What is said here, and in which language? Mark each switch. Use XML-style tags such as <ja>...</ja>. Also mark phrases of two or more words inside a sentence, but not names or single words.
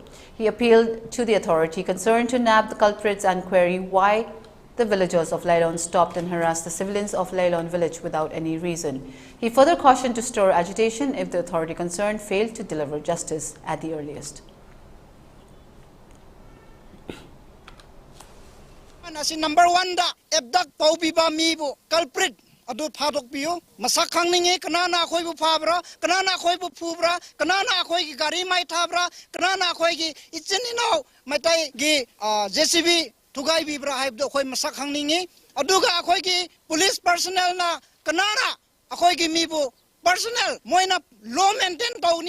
<en>He appealed to the authority concerned to nab the culprits and query why the villagers of Leilon stopped and harassed the civilians of Leilon village without any reason. He further cautioned to stir agitation if the authority concerned failed to deliver justice at the earliest.</en> <mni>Number 1 da ebdak paubiba mibu culprit adu phadok biu masak khangninge kanana khoi bu phabra kanana khoi bu phubra kanana khoi gi gari mai thabra kanana khoi gi ichinino matai gi JCB tugai bibra haibdo khoi masak khangninge aduga khoi gi</mni> <en>police personnel</en> <mni>na kanana khoi gi mibu personnel moina</mni> <en>law maintain</en> <mni>tawni</mni>